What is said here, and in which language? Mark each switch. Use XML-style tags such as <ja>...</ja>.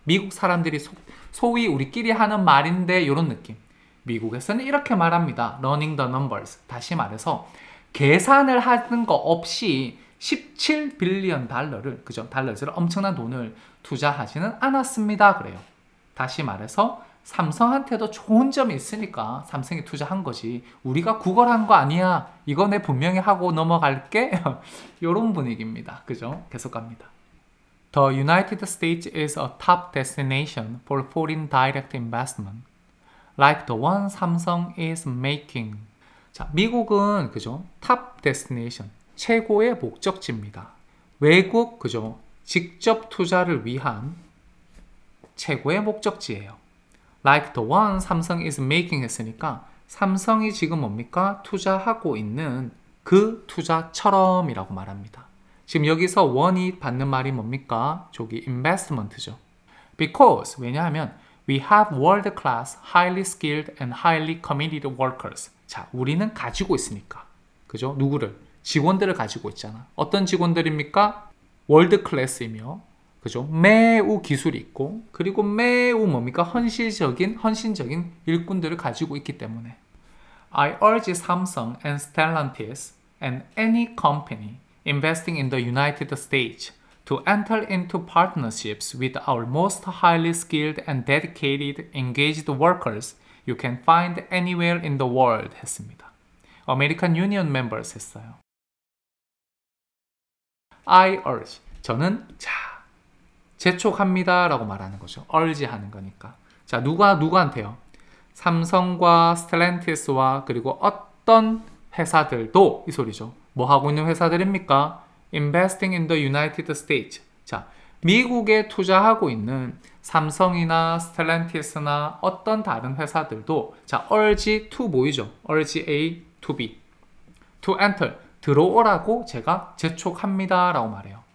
<ko>미국 사람들이 소위 우리끼리 하는 말인데 이런 느낌. 미국에서는 이렇게 말합니다.</ko> <en>running the numbers.</en> <ko>다시 말해서 계산을 하는 거 없이 17 빌리언 달러를 그죠? 달러를 엄청난 돈을 투자하지는 않았습니다. 그래요. 다시 말해서 삼성한테도 좋은 점이 있으니까 삼성이 투자한 거지. 우리가 구걸한 거 아니야. 이거 내 분명히 하고 넘어갈게. 이런 분위기입니다. 그죠? 계속 갑니다.</ko> <en>The United States is a top destination for foreign direct investment, like the one Samsung is making.</en> <ko>자, 미국은 그죠?</ko> <en>top destination,</en> <ko>최고의 목적지입니다. 외국, 그죠? 직접 투자를 위한 최고의 목적지예요.</ko> <en>Like the one 삼성 is making</en> <ko>했으니까 삼성이 지금 뭡니까? 투자하고 있는 그 투자처럼이라고 말합니다. 지금 여기서 원이 받는 말이 뭡니까? 저기 investment죠.</ko> <en>Because</en> <ko>왜냐하면</ko> <en>we have world class, highly skilled and highly committed workers.</en> <ko>자, 우리는 가지고 있으니까. 그죠? 누구를? 직원들을 가지고 있잖아. 어떤 직원들입니까? 월드 클래스이며, 그죠? 매우 기술이 있고, 그리고 매우 뭡니까? 헌신적인 일꾼들을 가지고 있기 때문에.</ko> <en>I urge Samsung and Stellantis and any company investing in the United States to enter into partnerships with our most highly skilled and dedicated engaged workers you can find anywhere in the world</en> <ko>했습니다.</ko> <en>American Union members</en> <ko>했어요.</ko> <en>I urge.</en> <ko>저는 재촉합니다 라고 말하는 거죠. urge 하는 거니까. 자, 누구한테요? 삼성과 스텔란티스와 그리고 어떤 회사들도 이 소리죠. 뭐 하고 있는 회사들입니까?</ko> <en>Investing in the United States.</en> <ko>자, 미국에 투자하고 있는 삼성이나 스텔란티스나 어떤 다른 회사들도 자, urge to 보이죠?</ko> <en>urge A to B. to enter.</en> <ko>들어오라고 제가 재촉합니다 라고 말해요.</ko>